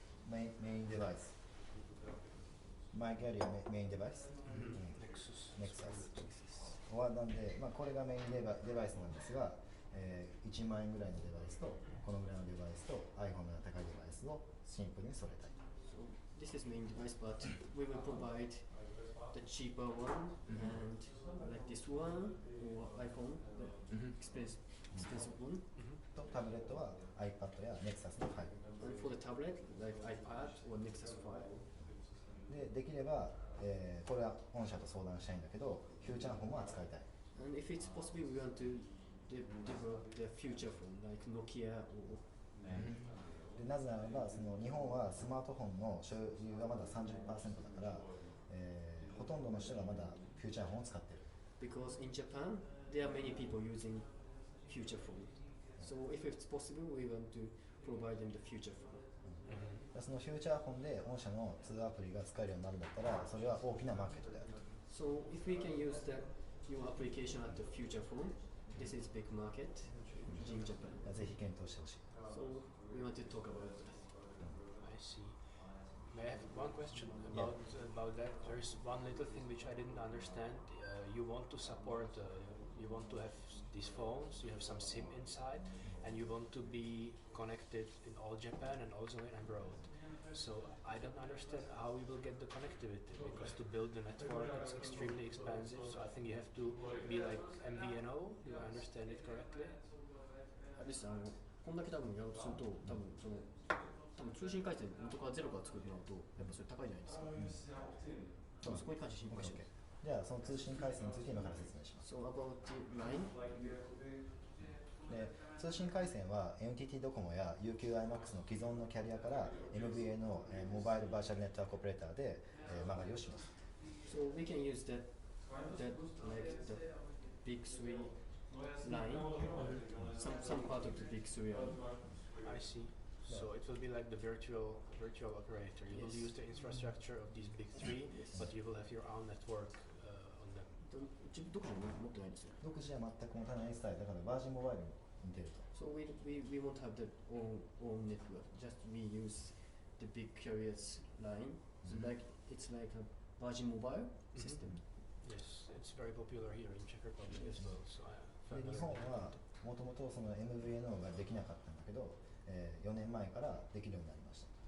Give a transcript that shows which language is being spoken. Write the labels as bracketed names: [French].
[Japanese] メインデバイス、マイキャリアメインデバイス、ネクサスはなんで、これがメインデバイスなんですが、1万円ぐらいのデバイスとこのぐらいのデバイスと iPhone の高いデバイスをシンプルに揃えたい。 [English] So this is main device, but we will provide the cheaper one and like this one or iPhone, the expensive one. [Japanese] とタブレットは iPad や Nexus の入る。 [English] And for the tablet, like iPad or Nexus 5. [Japanese] できれば、これは本社と相談したいんだけど、フューチャーフォンも扱いたい。 [English] And if it's possible, we want to develop the future phone like Nokia or. [Japanese] でなぜならばその日本はスマートフォンの所有がまだ 30% だから、ほとんどの人がまだフューチャーフォンを使っている。 [English] Because in Japan, there are many people using future phone. So if it's possible, we want to provide them the future phone. そのフューチャーフォンで御社の通話アプリが使えるようになるんだったら、それは大きなマーケットであると。 So if we can use your application at the future phone, this is big market in Japan. ぜひ検討してほしい。 So we want to talk about that. I see. May I have one question about that? There is one little thing which I didn't understand. You want to support, you want to have these phones, you have some SIM inside, and you want to be connected in all Japan and also in abroad. So I don't understand how we will get the connectivity, because to build the network is extremely expensive. So I think you have to be like MVNO. Do I understand it correctly? [Japanese] ですこんだけ多分やろうとすると多分通信回線元からゼロから作るとなるとやっぱそれ高いじゃないですか。多分そこに関して心配してる。じゃあその通信回線について今から説明します。 [English] So about the line. [Japanese] で通信回線は NTT ドコモや UQiMax の既存のキャリアから MVA のモバイルバーチャルネットワークオペレーターで間借りをします。 [English] So we can use that like the big three line, some part of the big three line. I see. So it will be like the virtual operator. You will Yes. use the infrastructure of these big three, Yes. but you will have your own network on them. [Japanese] 独自に持ってないんですよ。独自は全く持たないスタイルだからバージンモバイルに似てると。 [English] So we won't have the own network. Just we use the big carriers line. So Mhm. it's like a Virgin Mobile system. Yes, it's very popular here in Czech Republic as well. So I [Japanese] で日本はもともとその MVNO ができなかったんだけど、4年前からできるようになりました。